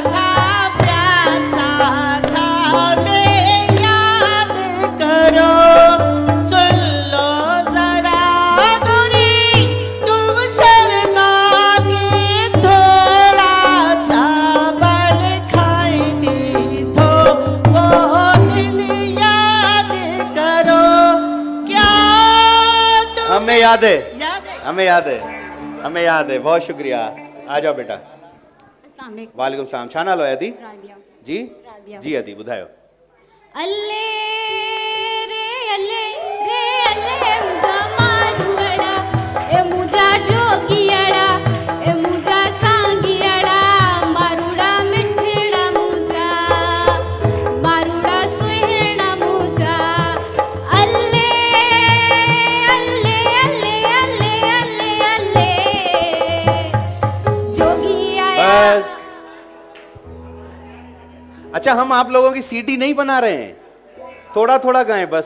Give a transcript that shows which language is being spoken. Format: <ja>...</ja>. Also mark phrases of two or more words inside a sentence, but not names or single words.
<hi>था, प्यासा था मैं, याद करो सुन लो जरा दूरी, तुम शर्मा के थोड़ा सा बल खाई थी तो वो दिल याद करो। क्या तुम हमें याद है, याद है? हमें याद है। बहुत शुक्रिया। आ जाओ बेटा।</hi> <ar>السلام علیکم. وعلیکم السلام.</ar> <sd>छा नालो है अदी? राबिया। जी राबिया। जी अदी ॿुधायो। अल्ले रे अल्ले मुझा मारूअड़ा, ए मुझा जोगियड़ा, ए मुझा सांगियड़ा, मारूड़ा मिठड़ा मुझा, मारूड़ा सुहेड़ा मुझा। अल्ले जोगी आया। बस।</sd> <hi>अच्छा, हम आप लोगों की सीडी नहीं बना रहे हैं, थोड़ा थोड़ा गाएं बस।</hi>